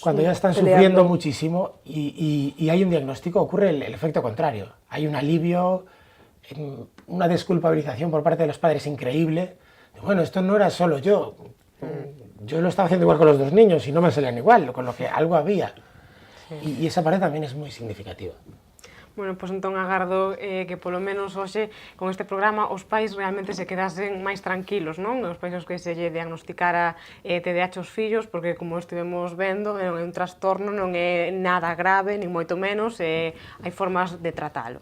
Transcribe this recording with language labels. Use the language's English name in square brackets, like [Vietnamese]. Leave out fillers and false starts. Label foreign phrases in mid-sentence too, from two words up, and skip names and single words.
[Spanish] cuando ya están sufriendo muchísimo y hay un diagnóstico, ocurre el efecto contrario. Hay un alivio, una desculpabilización por parte de los padres increíble. Bueno, esto no era solo yo lo estaba haciendo igual con los 2 niños y no me salían igual, con lo que algo había. Sí. Y esa parte también es muy significativa. [Galician] Bueno, pois entón agardo que polo menos hoxe con este programa os pais realmente se quedasen máis tranquilos, non? Os pais os que se lle diagnosticara TDAH aos fillos, porque como estivemos vendo, é un trastorno, non é nada grave, nin moito menos, hai formas de tratalo.